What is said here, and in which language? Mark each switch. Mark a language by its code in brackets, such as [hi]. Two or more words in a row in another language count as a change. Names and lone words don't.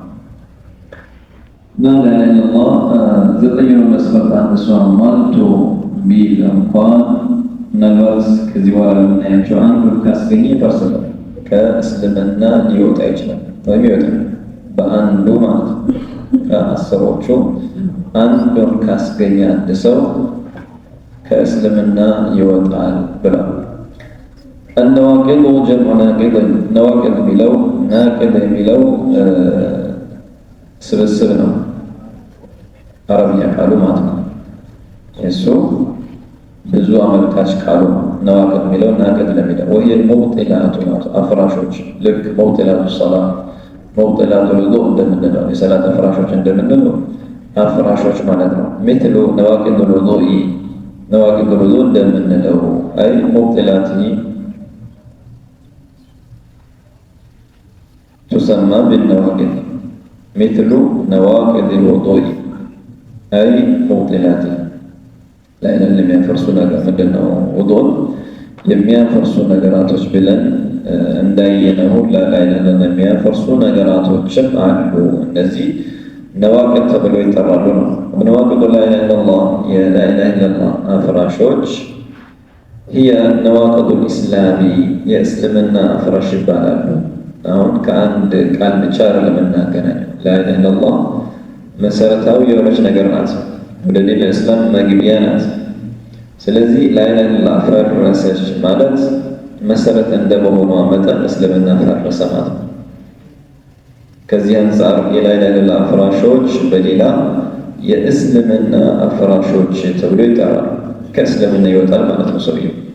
[am] እና ላኢላሃ 9 መስፈርት አንድ ሰው አሟልቶ ቢል እንኳን ምናልባት ከዚህ በኋላ የምናያቸው አንዱን ካስገኘ ይፈርሳል፣ ከእስልምና ሊወጣ ይችላል ወይም ይወጣል በአንዱ ማለት ነው። ከአስሮቹ አንዱን ካስገኘ አንድ ሰው ከእስልምና ይወጣል ብለው [ar] النواقض جمع ناقض نواقض [am] የሚለው ናቅድ የሚለው ስብስብ ነው፣ አረብኛ ቃሉ ማለት ነው። እሱ ብዙ አመልካች ቃሉ ነዋቅድ የሚለው ናቅድ ለሚለው [ar] وهي المبطلات [am] አፍራሾች ልክ [ar] مبطلات الصلاة مبطلات الوضوء [am] እንደምንለው የሰላት አፍራሾች እንደምንለው አፍራሾች ማለት ነው። [ar] مثل نواقض الوضوء نواقض الوضوء [am] እንደምንለው [ar] أي مبطلات تسمى بالنواقض مثل نواقض الوضوء أي مبطلاته لا إله إلا [am] የሚያፈርሱ ነገር ምንድነው? ውዱእ የሚያፈርሱ ነገራቶች ብለን እንዳየነው [ar] لا إله إلا [am] የሚያፈርሱ ነገራቶችም አሉ። እነዚህ ነዋቅድ ተብለው ይጠራሉ ነው። ነዋቅድ لا [ar] إله إلا الله لا إله إلا الله አፍራሾች هي نواقض الإسلام [am] የእስልምና አፍራሽ ይባላሉ። አሁን ከአንድ ቃል ብቻ ለመናገናኘው [ar] لا إله إلا الله [am] መሰረታዊ የሆነች ነገር ናት፣ ወደ ዲን እስላም መግቢያ ናት። ስለዚህ [ar] لا إله إلا الله [am] ፈረሰች ማለት መሰረት እንደመሆኗ መጠን እስልምና ፈረሰ ማለት ነው። ከዚህ አንፃር [ar] لا إله إلا الله [am] አፍራሾች በሌላ የእስልምና አፍራሾች ተብሎ ይጠራሉ። ከእስልምና ይወጣል ማለት ነው ሰውየው።